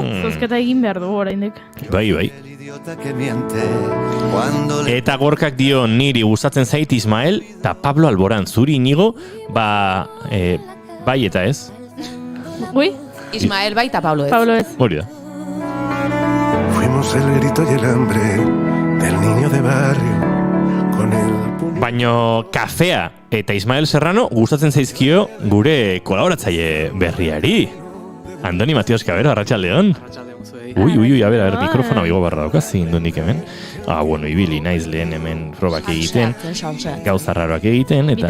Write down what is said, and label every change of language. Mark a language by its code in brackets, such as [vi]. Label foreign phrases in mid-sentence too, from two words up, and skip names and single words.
[eu] Zozketa egin behar dugu oraindik. Bai. Eta Gorkak dio niri gustatzen zait Ismael eta Pablo Alboran, zuri Inigo, bai eta ez. Ui? Ismael bai eta Pablo ez. Hori da. [es] Fuimos el grito y el hambre del niño de barrio con el puño. [eu] Baino kafea eta Ismael Serrano gustatzen zaizkio gure kolaboratzaile berriari. Andoni Matias Cabero, arratsaldeon. Ui, [es] a ver, [eu] mikrofona bigo barra daukaz, indonik hemen. Bueno, ibili naiz lehen hemen probak egiten, gauza raroak egiten, eta...